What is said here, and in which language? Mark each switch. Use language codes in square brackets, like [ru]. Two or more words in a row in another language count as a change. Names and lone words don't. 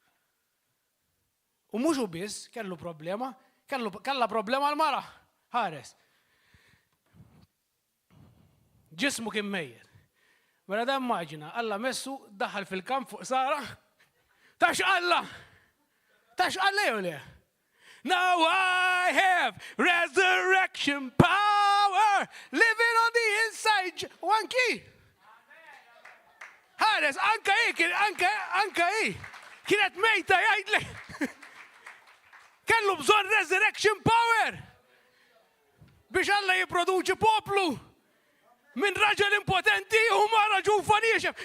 [mt] U mhux hu biss kellu problema, kellha problema l-mara. Ħares. Ġismu kien mejjer. Mela da immaġina, Alla messu daħal fil-kamp fuq Sara. Tax Alla jew le? [en] Now I have resurrection power living on the inside. [mt] U anki. Ħares, anka kienet mejta jgħidlek. Kellu bżonn [en] resurrection power [mt] biex Alla jipproduċi poplu minn raġel impotenti u mara ġufa niexef.